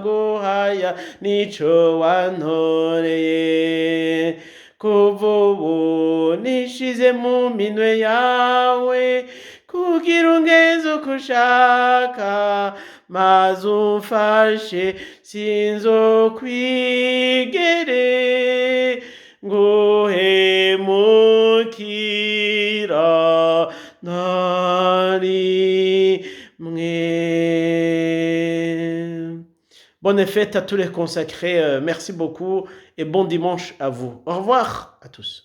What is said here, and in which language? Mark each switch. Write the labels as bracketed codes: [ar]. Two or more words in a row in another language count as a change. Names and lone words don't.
[rn] nguhaya nico wantoreye kuva ubu nishize mu minwe yawe kugira ungenze uko ushaka maze umfashe sinzokwigere nguhemukira na rimwe. [fr] Bonne fête à tous les consacrés. Merci beaucoup et bon dimanche à vous. Au revoir à tous.